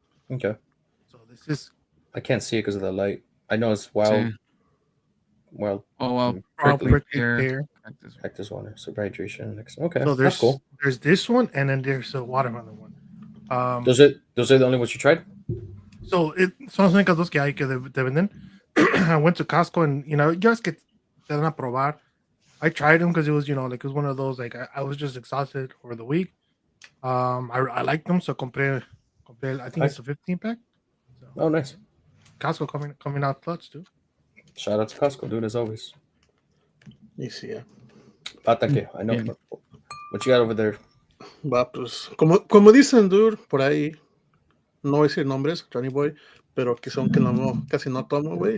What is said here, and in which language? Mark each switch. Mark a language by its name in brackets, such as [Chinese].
[English] Okay. So this is I can't see it because of the light. I know it's wild. [Spanish] Sí. [English] Wild. Oh, well. prickly pear. pear. Cactus water. So hydration. Okay. So That's cool. there's this one, and then there's a watermelon one. Those are the only ones you tried? [Spanish] So son las únicas dos que hay que te venden. [English] I went to Costco and just [Spanish] que te dan a probar. [English] I tried them because it was like it was one of those like I was just exhausted over the week. I liked them, so compré I think it's a 15 pack. So, Oh, nice. Costco coming out clutch too. Shout out to Costco, dude, as always. Sí, yeah. Pataque, I know. Yeah. What you got over there? [Spanish] Va, pues, como dicen, dude, por ahí, no voy a decir nombres, Johnny Boy, pero que son que casi no tomo, güey.